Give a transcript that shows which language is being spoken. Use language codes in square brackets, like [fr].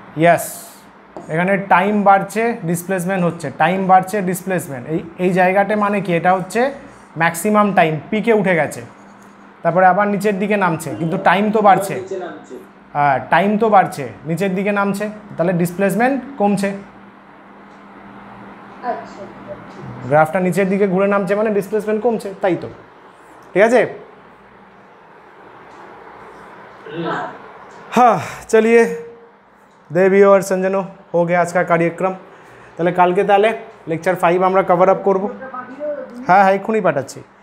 [bn] ইয়াস, এখানে টাইম বাড়ছে ডিসপ্লেসমেন্ট হচ্ছে, টাইম বাড়ছে ডিসপ্লেসমেন্ট, এই জায়গাটা মানে কি, এটা হচ্ছে ম্যাক্সিমাম টাইম, পিকে উঠে গেছে, তারপরে আবার নিচের দিকে নামছে, কিন্তু টাইম তো বাড়ছে। হ্যাঁ, টাইম তো বাড়ছে, নিচের দিকে নামছে, তাহলে ডিসপ্লেসমেন্ট কমছে। আচ্ছা, গ্রাফটা নিচের দিকে ঘুরে নামছে মানে ডিসপ্লেসমেন্ট কমছে, তাই তো। ঠিক আছে। [hi] हाँ चलिए देवी और संजनो हो गया आज का कार्यक्रम। [bn] তাহলে কালকে তাহলে লেকচার 5 আমরা কভার আপ করব। হ্যাঁ হ্যাঁ এক্ষুনি পাঠাচ্ছি।